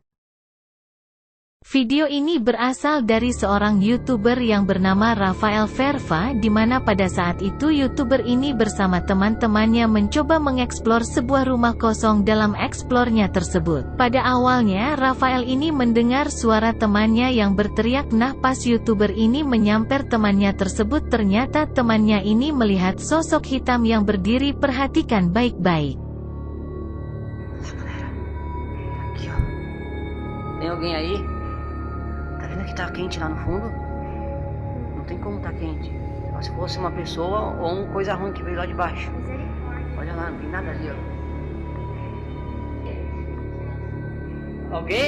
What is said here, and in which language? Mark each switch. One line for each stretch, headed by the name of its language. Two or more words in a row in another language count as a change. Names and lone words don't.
Indonesian: Video ini berasal dari seorang YouTuber yang bernama Rafael Verva, di mana pada saat itu YouTuber ini bersama teman-temannya mencoba mengeksplor sebuah rumah kosong dalam eksplornya tersebut. Pada awalnya Rafael ini mendengar suara temannya yang berteriak, nah pas YouTuber ini menyamper temannya tersebut, ternyata temannya ini melihat sosok hitam yang berdiri. Perhatikan baik-baik.
Portuguese: Aqui, ó. Tem alguém aí? Tá vendo que tá quente lá no fundo? Não tem como tá quente. Só se fosse uma pessoa ou uma coisa ruim que veio lá de baixo. Olha lá, não tem nada ali, ó. Alguém?